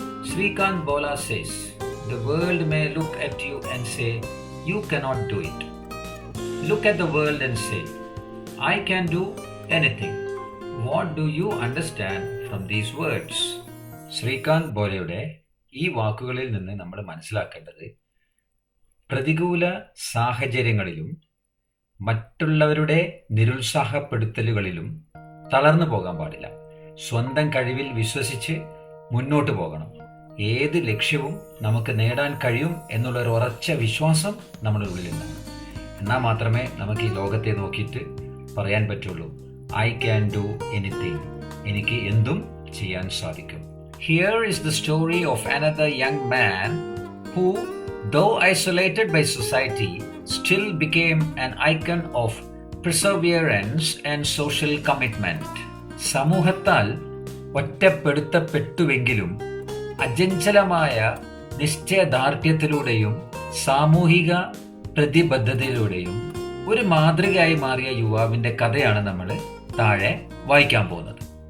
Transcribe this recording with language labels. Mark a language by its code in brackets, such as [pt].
[en] Srikanth Bola says, "The world may look at you and say, you cannot do it. Look at the world and say, I can do anything. What do you understand from these words?" [ml] Srikanth ബോലയുടെ ഈ വാക്കുകളിൽ നിന്ന് നമ്മൾ മനസ്സിലാക്കേണ്ടത് പ്രതികൂല സാഹചര്യങ്ങളിലും മറ്റുള്ളവരുടെ നിരുത്സാഹപ്പെടുത്തലുകളിലും തളർന്നു പോകാൻ പാടില്ല. സ്വന്തം കഴിവിൽ വിശ്വസിച്ച് മുന്നോട്ട് പോകണം. ഏത് ലക്ഷ്യവും നമുക്ക് നേടാൻ കഴിയും എന്നുള്ളൊരു ഉറച്ച വിശ്വാസം നമ്മുടെ ഉള്ളിലുണ്ടാകും. എന്നാൽ മാത്രമേ നമുക്ക് ഈ ലോകത്തെ നോക്കിയിട്ട് പറയാൻ പറ്റുള്ളൂ, [en] I can do anything. [ml] എനിക്ക് എന്തും ചെയ്യാൻ സാധിക്കും. [en] Here is the story of another young man who, though isolated by society, still became an icon of perseverance and social commitment. [ml] സമൂഹത്താൽ ഒറ്റപ്പെടുത്തപ്പെട്ടുവെങ്കിലും അചഞ്ചലമായ നിശ്ചയദാർഢ്യത്തിലൂടെയും സാമൂഹിക പ്രതിബദ്ധതയിലൂടെയും ഒരു മാതൃകയായി മാറിയ യുവാവിന്റെ കഥയാണ് നമ്മൾ താഴെ വായിക്കാൻ പോകുന്നത്.